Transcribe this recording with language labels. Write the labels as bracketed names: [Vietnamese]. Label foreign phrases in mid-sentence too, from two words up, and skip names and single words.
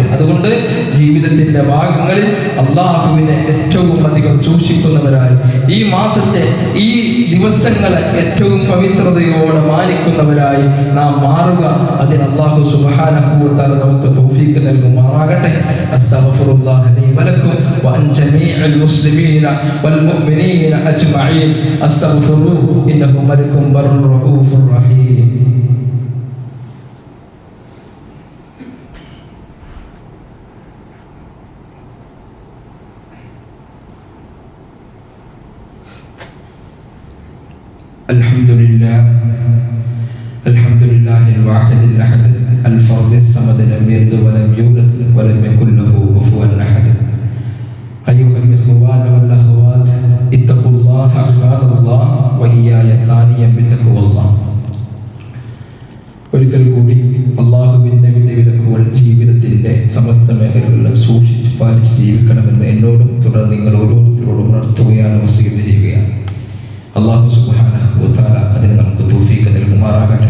[Malayalam] അതുകൊണ്ട് ജീവിതത്തിന്റെ ഭാഗങ്ങളിൽ അള്ളാഹുവിനെ ഏറ്റവും അധികം സൂക്ഷിക്കുന്നവരായി, ഈ മാസത്തെ, ഈ ദിവസങ്ങളെ ഏറ്റവും പവിത്രതയോടെ മാനിക്കുന്നവരായി നാം മാറുക. അതിന് അല്ലാഹു [Arabic] سبحانه وتعالى [Malayalam] നമുക്ക് തൗഫീഖ് നൽകുമാറാകട്ടെ. [Arabic] أستغفر الله لي ولكم وعن جميع المسلمين والمؤمنين أجمعين. أستغفر إنه ملك البر الرؤوف الرحيم. الحمد لله الواحد الأحد الفرد الصمد لم يلد ولم يولد ولم يكن له كفوا أحد. أيها الإخوان والأخوات، اتقوا الله عباد الله وإياي ثانيا بتقوى الله. [Malayalam] ഒരിക്കൽ കൂടി അള്ളാഹുവിൻ്റെ വിധിവിലക്കുകൾ ജീവിതത്തിൻ്റെ സമസ്ത മേഖലകളിലും സൂക്ഷിച്ച് പാലിച്ച് ജീവിക്കണമെന്ന് എന്നോടും തുടർന്ന് നിങ്ങൾ ഓരോരുത്തരോടും ഉണർത്തുകയാണ്, വസിയത്ത് ചെയ്യുകയാണ്. അല്ലാഹു [Arabic] سبحانه وتعالى [Malayalam] അതിന് നമുക്ക് തൗഫീഖ് നൽകുമാറാകട്ടെ.